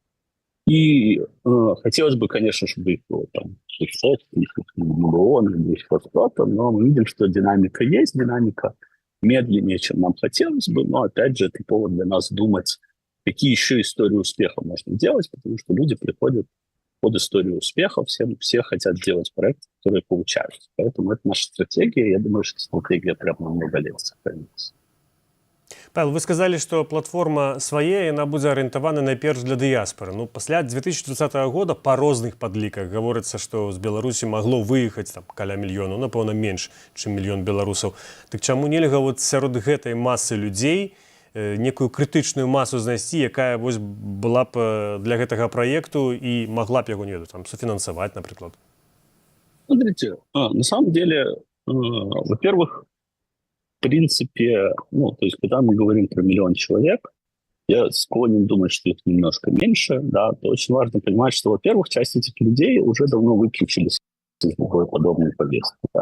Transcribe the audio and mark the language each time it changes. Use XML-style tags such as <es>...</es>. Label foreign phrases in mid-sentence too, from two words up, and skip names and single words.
<ru>И хотелось бы, конечно, чтобы их было там 600, миллионов, или еще что-то, но мы видим, что динамика есть, динамика медленнее, чем нам хотелось бы, но, опять же, это повод для нас думать, какие еще истории успеха можно делать, потому что люди приходят под историю успеха, все хотят делать проекты, которые получаются. Поэтому это наша стратегия. Я думаю, что стратегия прямо на много лет сохранится. Павел, вы сказали,</ru> <be>што платформа свая, яна будзе арыентавана найперш для дыяспары. Ну, пасля 2020 года па розных падліках гаворыцца, што з Беларусі магло выехаць там каля мільёну, напэўна, менш, чым мільён беларусаў. Так чаму нельга вот сярод гэтай масы людзей некую крытычную масу знайсці, якая вось была б для гэтага праекту і могла б яго, не ведаю, там суфінансаваць, напрыклад?</be> <ru>Смотрите, на самом деле, во-первых, в принципе, ну, то есть, когда мы говорим про миллион человек, я склонен думать, что их немножко меньше, да, то очень важно понимать, что, во-первых, часть этих людей уже давно выключились из любой подобной повестки, да.</ru>